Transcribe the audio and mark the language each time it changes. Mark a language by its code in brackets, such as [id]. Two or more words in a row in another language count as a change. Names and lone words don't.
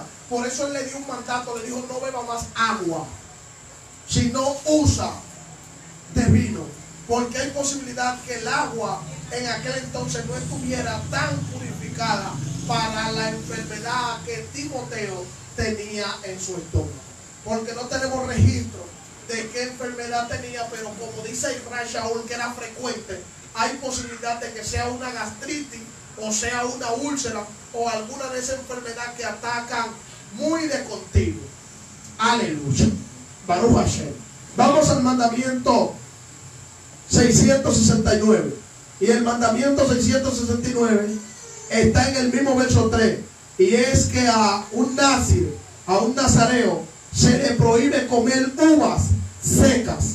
[es] Por eso él le dio un mandato, le dijo: no beba más agua, sino usa de vino, porque hay posibilidad que el agua en aquel entonces no estuviera tan purificada para la enfermedad que Timoteo tenía en su estómago. Porque no tenemos registro de qué enfermedad tenía, pero como dice Rashaúl que era frecuente, hay posibilidad de que sea una gastritis o sea una úlcera o alguna de esas enfermedades que atacan muy de continuo. [he] Aleluya. ברוך השם. [es] Vamos al mandamiento 669. Y el mandamiento 669 está en el mismo verso 3. Y es que a un nazir, a un nazareo, se le prohíbe comer uvas secas.